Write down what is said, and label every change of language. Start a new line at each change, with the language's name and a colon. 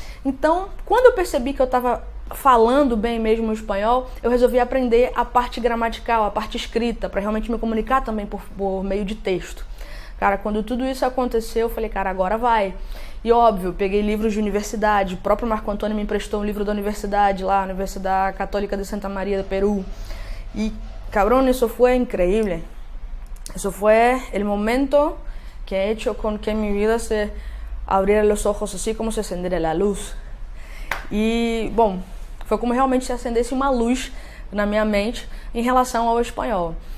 Portuguese: Então, quando eu percebi que eu estava falando bem mesmo o espanhol, eu resolvi aprender a parte gramatical, a parte escrita, para realmente me comunicar também por meio de texto. Cara, quando tudo isso aconteceu, eu falei, cara, agora vai. E óbvio, peguei livros de universidade, o próprio Marco Antônio me emprestou um livro da universidade lá, Universidade Católica de Santa María do Perú.
Spanish: Y cabrón, eso fue increíble. Eso fue el momento que he hecho con que mi vida se abriera los ojos, así como se encendiera la luz.
Portuguese: E, bom, foi como realmente se acendesse uma luz na minha mente em relação ao espanhol.